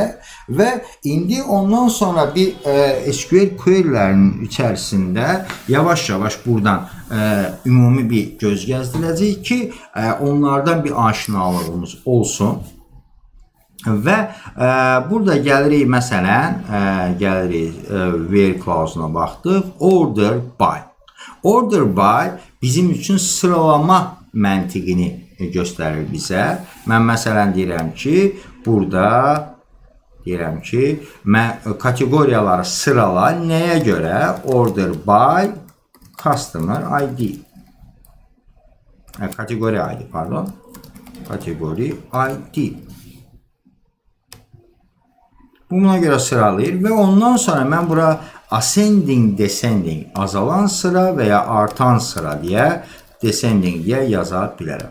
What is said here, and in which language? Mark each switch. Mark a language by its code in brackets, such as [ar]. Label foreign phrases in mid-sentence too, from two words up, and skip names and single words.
[az] Və indi ondan sonra bir [en] SQL query'lərinin [az] içərisində yavaş-yavaş buradan ümumi bir göz gəzdirəcəyik ki, onlardan bir aşinalığımız olsun. Və burada gəlirik, məsələn, gəlirik [en] where clause-una [az] baxdıq, [en] order by. Order by [az] bizim üçün sıralama məntiqini göstərir bizə. Mən məsələn deyirəm ki, burada deyirəm ki, mən kateqoriyaları sırala nəyə görə? [en] Order by customer ID. [az] Kateqori ID, pardon. Kateqori ID. Buna görə sıralayır və ondan sonra mən bura [en] ascending, descending, [az] azalan sıra və ya artan sıra deyə, descending deyə yaza bilərəm.